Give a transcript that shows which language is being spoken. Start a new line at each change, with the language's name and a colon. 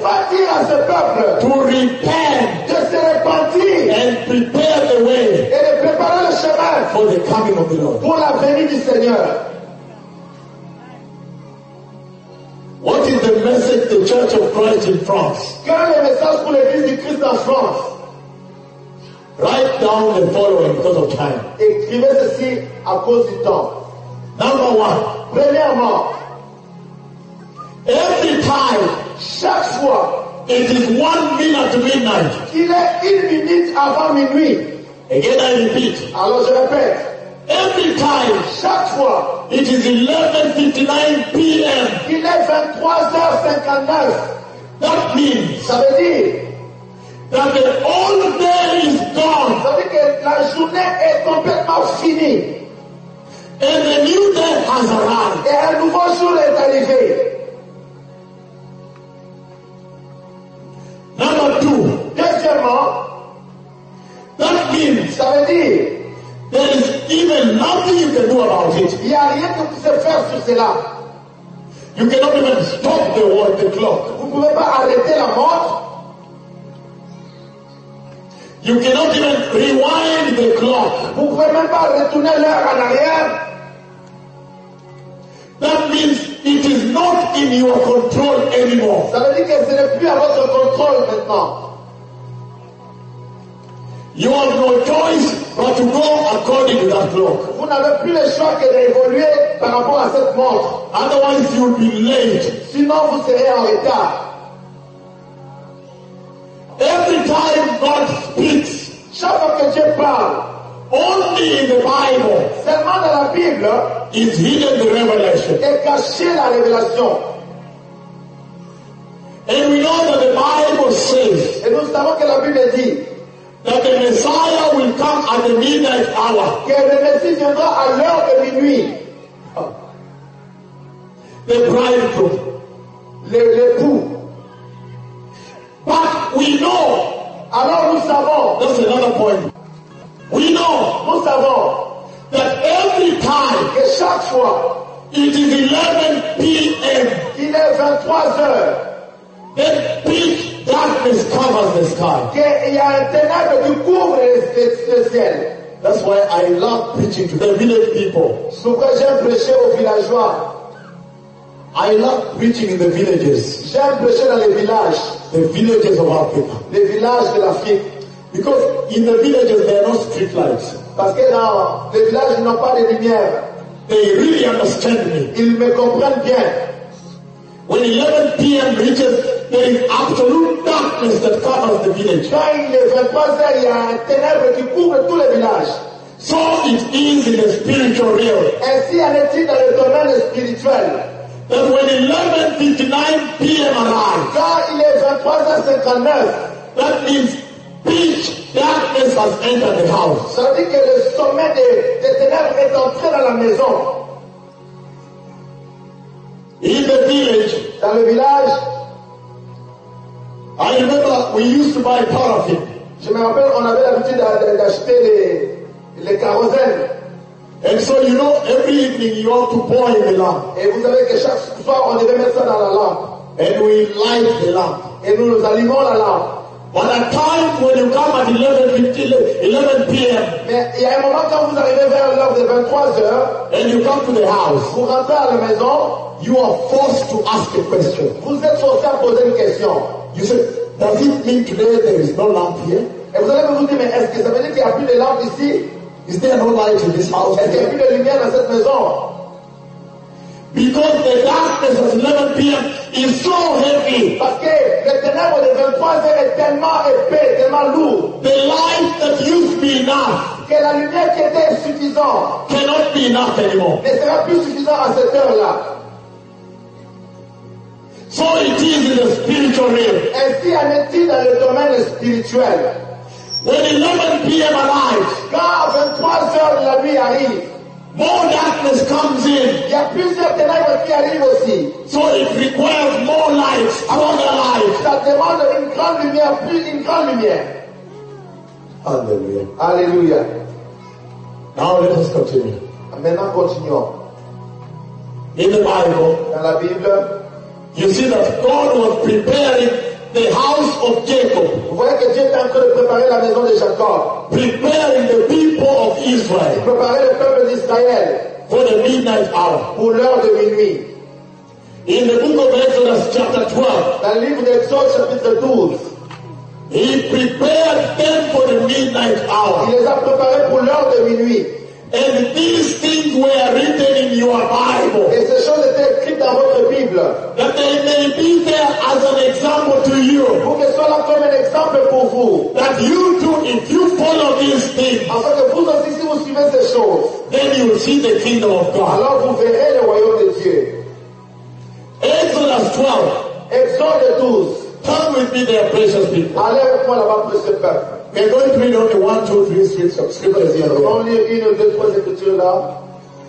French: Va dire à ce peuple
English: to repent.
French: De se repentir.
English: And prepare the way.
French: Et de préparer le chemin.
English: For the coming of the Lord.
French: Pour la venue du Seigneur.
English: What is the message the Church of Christ in France?
French: Quel est le message pour l'Église du Christ en France?
English: Write down the following because of time.
French: Écrivez ceci à cause du temps.
English: Number one.
French: Premièrement.
English: Every time.
French: Chaque fois.
English: It is 1 minute to midnight.
French: Il est une minute avant minuit.
English: Again I repeat.
French: Alors je répète.
English: Every time.
French: Chaque fois.
English: It is 11:59 p.m.
French: Il est 23:59.
English: That means.
French: Ça veut dire.
English: That the whole day is gone.
French: Ça veut dire que la journée est complètement finie.
English: And a new day has arrived.
French: Et un nouveau jour est arrivé.
English: Number two.
French: Deuxièmement.
English: That means,
French: ça veut dire,
English: there is even nothing you can do about it.
French: Il n'y a rien que vous pouvez faire sur cela.
English: You cannot even stop the world, the clock.
French: Vous ne pouvez pas arrêter la mort.
English: You cannot even rewind the clock.
French: Vous ne pouvez même pas retourner l'heure en arrière.
English: That means it is not in your control anymore.
French: Ça veut dire que ce n'est plus à votre contrôle maintenant.
English: You have no choice but to go according to that clock.
French: Vous n'avez plus le choix que d'évoluer par rapport à cette montre.
English: Otherwise you will be late.
French: Sinon vous serez en retard.
English: Every time God speaks,
French: chaque fois que Dieu parle,
English: only in the Bible,
French: seulement dans la Bible,
English: is hidden the revelation.
French: Est cachée la révélation.
English: And we know that the Bible says,
French: et nous savons que la Bible dit,
English: that the Messiah will come at the midnight hour.
French: Que le Messie viendra à l'heure de minuit.
English: The bridegroom.
French: L'époux.
English: But we know.
French: Alors nous savons.
English: That's another point. We know.
French: Nous savons.
English: That every time.
French: Que chaque fois.
English: It is 11 p.m.
French: Il est 23 heures.
English: The peak darkness covers the sky.
French: Que il y a un ténèbre qui couvre le ciel.
English: That's why I love preaching to the village people.
French: C'est pourquoi j'aime prêcher aux villageois.
English: I love preaching in the villages.
French: J'aime prêcher dans les villages.
English: The villages of Africa.
French: Les villages de l'Afrique.
English: Because in the villages there are no street lights.
French: Parce que dans les villages ils n'ont pas de lumière.
English: They really understand me.
French: Ils me comprennent bien.
English: When 11 p.m. reaches, there is absolute darkness that covers the village.
French: Quand il est 23 heures, il y a un ténèbre qui couvre tout le village.
English: So it is in the spiritual realm.
French: Ainsi en est-il dans le domaine spirituel.
English: That when 11:59 p.m. arrives,
French: quand il est 23:59,
English: that means pitch darkness has entered the house.
French: Ça veut dire que le sommet des ténèbres est entré dans la maison.
English: In the village,
French: dans le village,
English: I remember we used to buy paraffin.
French: Je me rappelle, on avait l'habitude d'acheter les kérosène.
English: And so you know, every evening you have to boil the lamp.
French: Et vous savez que chaque soir on devait mettre ça dans la lampe.
English: And we light the lamp.
French: Et nous allumons la lampe.
English: But at times when you come at 11 p.m.
French: Mais il y a un moment quand vous arrivez vers l'heure de 23 heures,
English: and you come to the house,
French: vous rentrez à la maison.
English: You are forced to ask a question.
French: Vous êtes forcé à poser une question.
English: You say, does it mean today there is no lamp here?
French: Et vous allez me dire, mais est-ce que ça veut dire qu'il n'y a plus de lampe ici?
English: Is there no light in this house?
French: Est-ce qu'il n'y a plus de lumière dans cette maison?
English: Because the darkness of 11 p.m. is so heavy.
French: Parce que le ténèbre de 23 heures est tellement épais, tellement lourd.
English: The light that used to be enough.
French: Que la lumière qui était suffisante.
English: Cannot be enough anymore.
French: Ne sera plus suffisant à cette heure-là.
English: So it is in the spiritual realm.
French: Ainsi en est-il dans le domaine spirituel.
English: When 11 p.m. arrives.
French: Quand 23 heures de la nuit arrive.
English: More darkness comes in.
French: Il y a plus de ténèbres qui arrivent aussi.
English: So it requires more light, stronger light.
French: Ça demande une grande lumière, plus une grande lumière. Alléluia. Alléluia.
English: Now let us continue.
French: Maintenant continuons.
English: In the Bible.
French: Dans la Bible.
English: You see that God was preparing the house of Jacob.
French: Vous voyez que Dieu est en train de préparer la maison de Jacob.
English: Preparing the people of Israel.
French: Préparer le peuple d'Israël.
English: For the midnight hour.
French: Pour l'heure de minuit.
English: In the book of Exodus chapter 12.
French: Dans le livre d'Exode chapitre 12.
English: He prepared them for the midnight hour.
French: Il les a préparés pour l'heure de minuit.
English: And these things were written in your Bible.
French: Et ces choses étaient écrites dans votre Bible.
English: That they may be there as an example to you.
French: Pour que soit là comme un exemple pour vous.
English: That you too, if you follow these things.
French: Afin que vous aussi, si vous suivez ces choses.
English: Then you will see the kingdom of God.
French: Alors vous verrez le royaume de Dieu.
English: Exodus 12.
French: Exode 12.
English: Come with me there, precious people.
French: Allez avec moi là-bas, précieux peuple.
English: We're going to read only 1, 2, 3 scriptures here. Only 1 or 2 scriptures now.